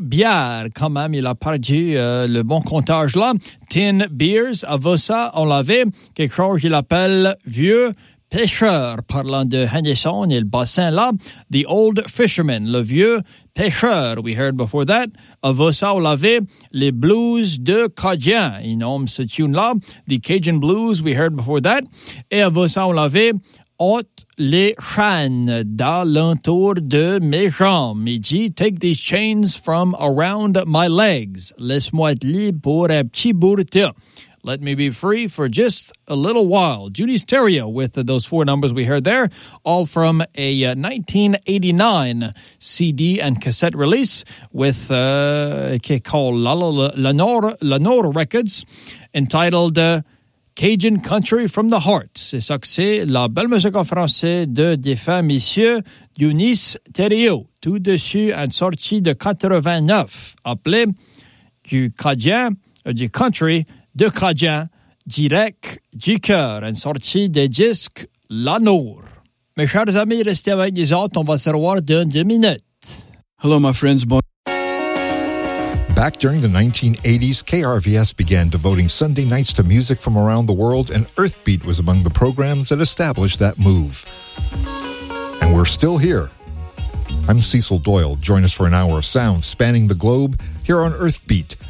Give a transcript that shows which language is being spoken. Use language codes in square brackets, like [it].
[fr] Bière, quand même, il a perdu le bon comptage là. Tin Beers, à Vossa, on l'avait. Quelque chose, il appelle Vieux Pêcheur, parlant de Henderson et le bassin là. [en] The Old Fisherman, [fr] le Vieux Pêcheur, [en] we heard before that. [fr] À Vossa, on l'avait. Les Blues de Cajun, il nomme ce tune là. [en] The Cajun Blues, we heard before that. [fr] Et à Vossa, on l'avait. Haute les chaînes dans l'entour de mes jambes. Il dit, [en] take these chains from around my legs. [fr] Laisse-moi être libre pour un petit bout de temps. [en] Let me be free for just a little while. Judy Stereo with those four numbers we heard there, all from a 1989 CD and cassette release with Lenore Records, entitled Cajun Country from the Heart. [fr] C'est ça que c'est, la belle musique en français de défunt monsieur Dionis Thériault, tout dessus en sortie de 89, appelé du Cajun, du Country de Cajun, direct du cœur, en sortie des disques Lanour. Mes chers amis, restez avec les autres, on va se revoir dans deux minutes. [en] Hello, my friends. Back during the 1980s, KRVS began devoting Sunday nights to music from around the world, and Earthbeat was among the programs that established that move. And we're still here. I'm Cecil Doyle. Join us for an hour of sound spanning the globe here on Earthbeat.